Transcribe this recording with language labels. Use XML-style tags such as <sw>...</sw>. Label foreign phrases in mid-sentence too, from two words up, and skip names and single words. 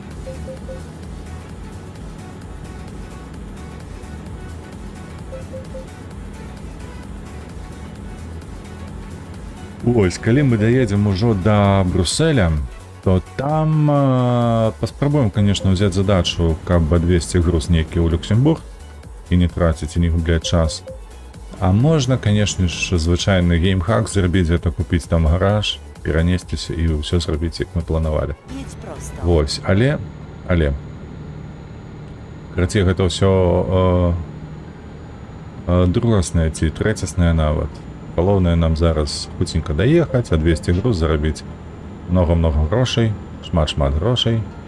<be>Ось, калі мы даедзем ужо да Брюсселя, то там паспрабуем, конечно, ўзяць задачу, каб адвесці груз нейкі ў Люксембург і не траціць і не губляць час. А можна, конечно ж, звычайны геймхак зрабіць, гэта купіць там гараж, перанесціся і ўсё зрабіць, як мы планавалі.</be> <pl>Jedź prosto.</pl> <be>Вось, але карацей, гэта ўсё другаснае ці трэцяснае нават. Галоўнае нам зараз хуценька даехаць, адвесці груз, зарабіць много-много грошай, шмат-шмат грошай.</be>